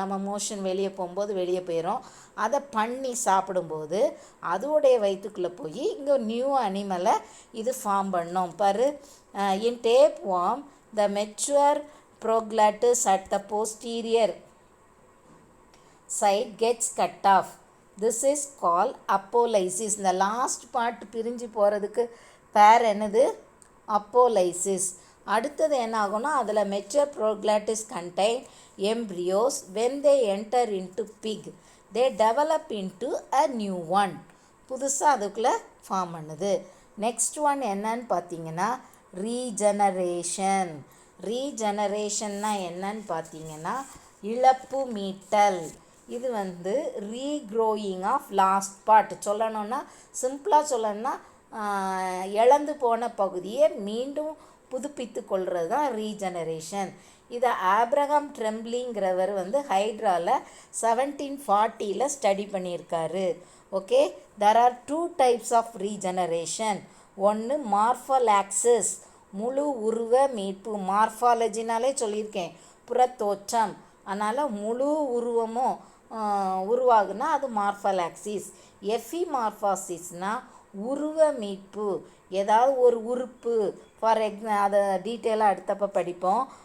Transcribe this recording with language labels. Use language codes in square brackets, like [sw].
[ta] நம்ம மோஷன் வெளியே போகும்போது வெளியே போயிடும். அதை பண்ணி சாப்பிடும்போது அதோடைய வயிற்றுக்குள்ளே போய் இங்கே நியூ அனிமலை இது ஃபார்ம் பண்ணோம் பாரு. [en] In tapeworm the mature proglottids at the posterior side gets cut off. This is called apolysis. [ta] இந்த லாஸ்ட் பார்ட் பிரிஞ்சு போகிறதுக்கு பேர் என்னது, அப்போலைசிஸ். அடுத்தது என்ன ஆகும்னா, அதில் [en] Mature proglottids contain embryos. When they enter into pig they develop into a new one. [ta] புதுசாக அதுக்குள்ளே ஃபார்ம் பண்ணுது. நெக்ஸ்ட் ஒன் என்னன்னு பார்த்தீங்கன்னா ரீஜெனரேஷன். ரீஜெனரேஷன்னா என்னன்னு பார்த்தீங்கன்னா இழப்பு மீட்டல். இது வந்து [en] Regrowing of lost part. [ta] சொல்லணும்னா சிம்பிளாக சொல்லணும்னா இழந்து போன பகுதியை மீண்டும் புதுப்பித்து கொள்வது தான் ரீஜெனரேஷன். இதை ஆப்ரஹாம் ட்ரெம்ப்லிங்கிறவர் வந்து ஹைட்ராவில் 1740 ஸ்டடி பண்ணியிருக்காரு. [en] Okay, there are 2 types of regeneration. [ta] ஒன்று மார்ஃபலாக்சிஸ், முழு உருவ மீட்பு. மார்ஃபாலஜினாலே சொல்லியிருக்கேன், புறத்தோற்றம். அதனால் முழு உருவமும் உருவாகுனா அது மார்ஃபலாக்சிஸ். எஃபிமார்ஃபாசிஸ்னால் உருவ மீட்பு, ஏதாவது ஒரு உறுப்பு ஃபார் அதை டீட்டெயிலாக அடுத்தப்போ படிப்போம்.